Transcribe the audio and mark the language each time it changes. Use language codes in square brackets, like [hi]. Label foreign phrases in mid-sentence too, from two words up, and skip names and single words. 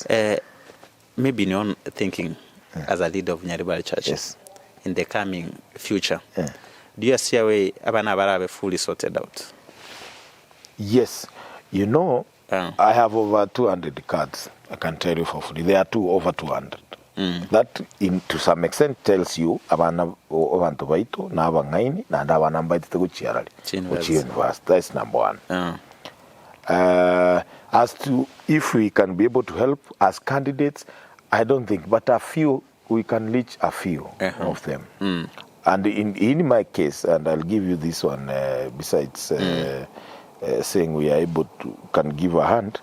[en] Maybe in your own thinking as a leader of Nyaribari Church in the coming future, do you see a way [guz] Abana Barabe [en] fully sorted out? Yes. You know, I have over 200 cards, I can tell you for free. There are over 200. That to some extent tells you [guz] abana abantu baito na abangaini na abana mbaite kuchiarali [en] university. That's number 1. As to if we can be able to help as candidates, I don't think, but we can reach a few of them. And in my case, and I'll give you this one besides saying we are able to can give a hand.